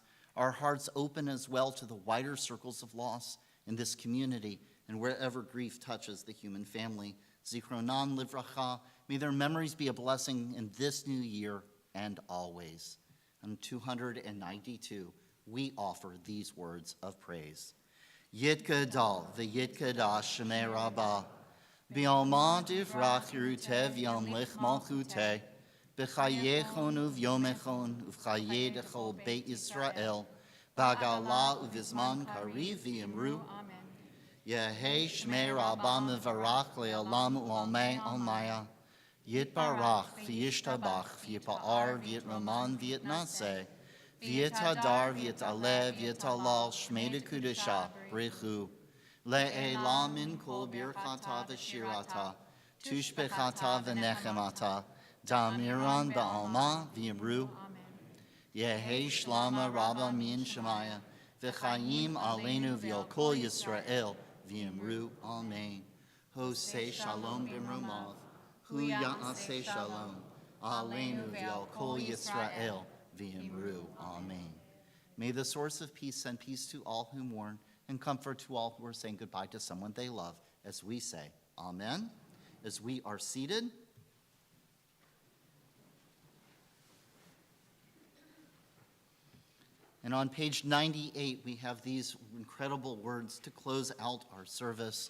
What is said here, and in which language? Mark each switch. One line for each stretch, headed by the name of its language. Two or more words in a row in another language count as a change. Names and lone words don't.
English: Our hearts open as well to the wider circles of loss in this community and wherever grief touches the human family.
Hebrew: זכרונן לברכה,
English: may their memories be a blessing in this new year and always. On 292, we offer these words of praise.
Aramaic: יתגדל ויתקדש שמה רבא, בעלמא די ברא כרעותה וימליך מלכותה, בחייכון וביומיכון ובחיי דכל בית ישראל, בעגלא ובזמן קריב ואמרו. יהא שמה רבא מברך לעלם ולעלמי עלמיא, יתברך וישתבח ויתפאר ויתרומם ויתנשא, ויתהדר ויתעלה ויתהלל שמה דקודשא בריך הוא, לעלא מן כל ברכתא ושירתא, תשבחתא ונחמתא, דאמירן בעלמא ואמרו. יהא שלמא רבא מן שמיא, וחיים עלינו ועל כל ישראל, ואמרו אמן.
Hebrew: עושה שלום במרומיו, הוא יעשה שלום, עלינו ועל כל ישראל, ואמרו אמן.
English: May the source of peace send peace to all who mourn and comfort to all who are saying goodbye to someone they love, as we say amen. As we are seated, and on page 98, we have these incredible words to close out our service.